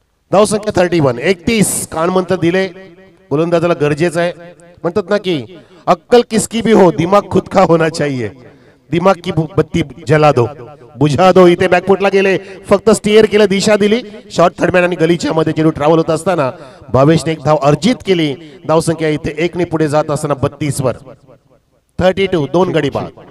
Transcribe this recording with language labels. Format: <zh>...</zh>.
<mr>धाव संख्या 31. 31 कानमंत्र दिले गोलंदाजाला गरजेचं आहे. म्हणतात ना की</mr> <hi>अक्कल किसकी भी हो, दिमाग खुद का होना चाहिए. दिमाग की बत्ती जला दो, बुझा दो.</hi> <mr>इथे बॅकफुटला गेले, फक्त स्टिअर केलं, दिशा दिली. शॉर्ट थर्डमॅन आणि गलीच्या मध्ये चेंडू ट्रॅव्हल होत असताना भावेशने 1 धाव अर्जित केली. धाव संख्या इथे 1 ने पुढे जात असताना 32 वर. 32 2 गडी बाद.</mr>